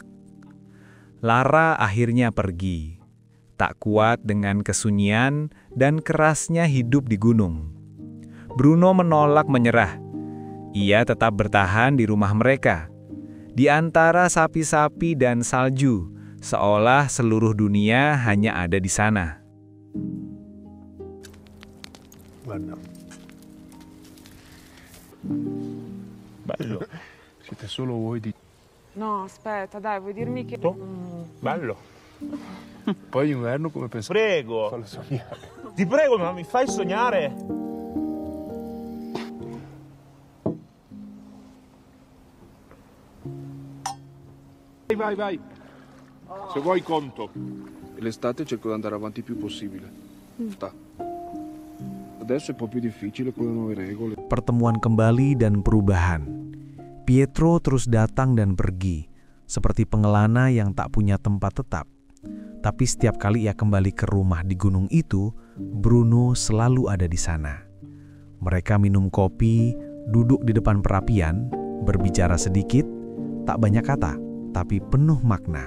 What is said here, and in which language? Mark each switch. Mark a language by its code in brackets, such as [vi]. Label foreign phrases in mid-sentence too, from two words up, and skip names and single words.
[id] Lara akhirnya pergi, tak kuat dengan kesunyian dan kerasnya hidup di gunung. Bruno menolak menyerah. Ia tetap bertahan di rumah mereka, di antara sapi-sapi dan salju, seolah seluruh dunia hanya ada di sana. [it] Guarda. Bello. Siete solo voi di... No, aspetta, dai, vuoi dirmi che... Bello. Poi inverno come pensate? Prego, Fallo sognare. ti prego, ma mi fai sognare? Vai, vai. Se vuoi conto. e l'estate cerco di andare avanti il più possibile. Sta. Adesso è un po' più difficile con le nuove regole. [id] Pertemuan kembali dan perubahan. Pietro terus datang dan pergi, seperti pengelana yang tak punya tempat tetap. Tapi setiap kali ia kembali ke rumah di gunung itu, Bruno selalu ada di sana. Mereka minum kopi, duduk di depan perapian, berbicara sedikit, tak banyak kata, tapi penuh makna.